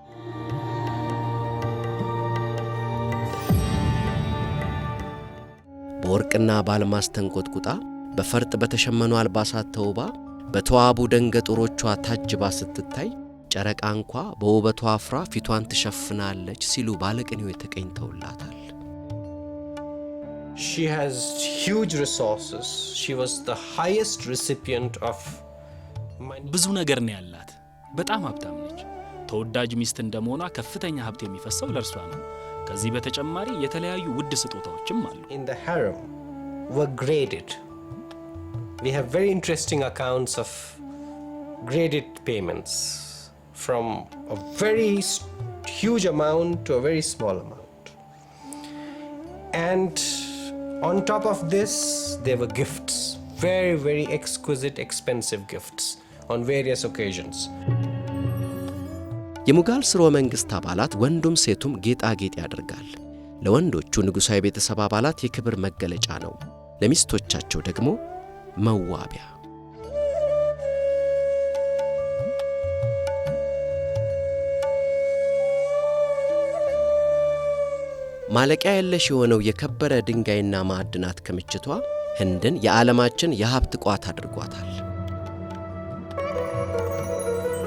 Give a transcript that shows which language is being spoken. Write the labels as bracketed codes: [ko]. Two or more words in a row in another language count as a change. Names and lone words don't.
[am] በወርቅና በአልማዝ ተንቆጥቁጣ በፈርጥ በተሸመኑ አልባሳት ተውባ በተዋቡ ደንገጡሮቿ ታጅባ ስትታይ ጨረቃ እንኳ በውበቷ አፍራ ፊቷን ትሸፍናለች ሲሉ ባለቅኔው የተቀኝተውላታል። [en] She has huge resources. She was the highest recipient of money. [am] ብዙ ነገር ነው ያላት። በጣም ሀብታም ነች። ተወዳጅ ሚስት እንደመሆኗ ከፍተኛ ሀብት የሚፈሰው ለእርሷ ነው። ከዚህ በተጨማሪ የተለያዩ ውድ ስጦታዎችም አሉ። [en] In the harem were graded. We have very interesting accounts of graded payments from a very huge amount to a very small amount. And on top of this, there were gifts, very, very exquisite, expensive gifts on various occasions. [am] የሙጋል ስርወ መንግሥት አባላት ወንዱም ሴቱም ጌጣጌጥ ያደርጋል። ለወንዶቹ ንጉሣዊ ቤተሰብ አባላት የክብር መገለጫ ነው፣ ለሚስቶቻቸው ደግሞ መዋቢያ። ማለቂያ የለሽ የሆነው የከበረ ድንጋይና ማዕድናት ክምችቷ ህንድን የዓለማችን የሀብት ቋት አድርጓታል።